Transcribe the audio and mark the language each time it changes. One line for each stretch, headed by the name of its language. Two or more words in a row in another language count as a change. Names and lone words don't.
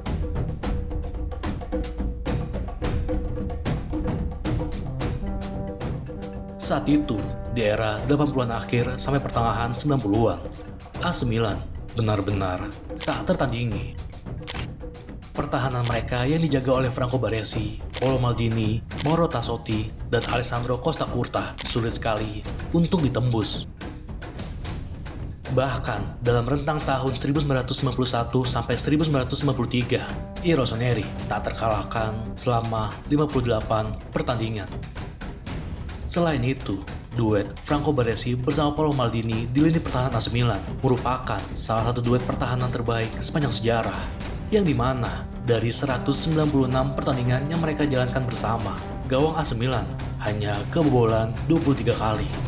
Indonesian: Saat itu, di era 80-an akhir sampai pertengahan 90-an, AC Milan benar-benar tak tertandingi. Pertahanan mereka yang dijaga oleh Franco Baresi, Paolo Maldini, Mauro Tassotti, dan Alessandro Costa Curta sulit sekali untuk ditembus. Bahkan dalam rentang tahun 1991 sampai 1993, I Rossoneri tak terkalahkan selama 58 pertandingan. Selain itu, duet Franco Baresi bersama Paolo Maldini di lini pertahanan AC Milan merupakan salah satu duet pertahanan terbaik sepanjang sejarah, yang dimana dari 196 pertandingan yang mereka jalankan bersama, gawang AC Milan hanya kebobolan 23 kali.